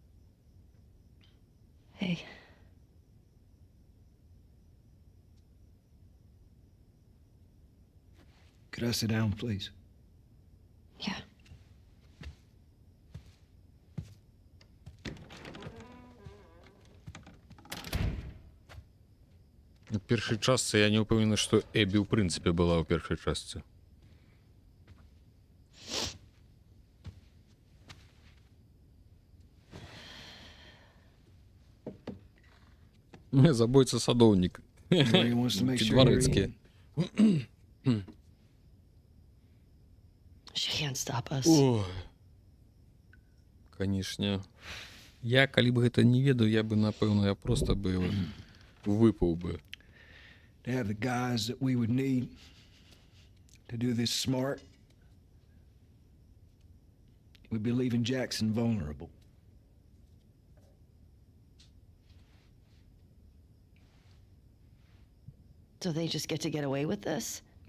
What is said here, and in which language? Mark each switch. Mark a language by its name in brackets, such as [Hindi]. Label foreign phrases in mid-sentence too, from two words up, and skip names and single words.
[English] Hey. Could I sit down, please? Yeah. [Belarusian] У першай частцы я не ўпэўнены, што Эбі ў прынцыпе была ў першай частцы. Забойца садоўнік. Дворецкі. [English] She can't stop us. [Belarusian] Ой. Канешне. Я, калі б гэта не ведаў, я бы, напэўна, я проста бы выпаў бы. [English] To have the guys that we would need to do this smart, we'd be leaving Jackson vulnerable. So they just get away with this?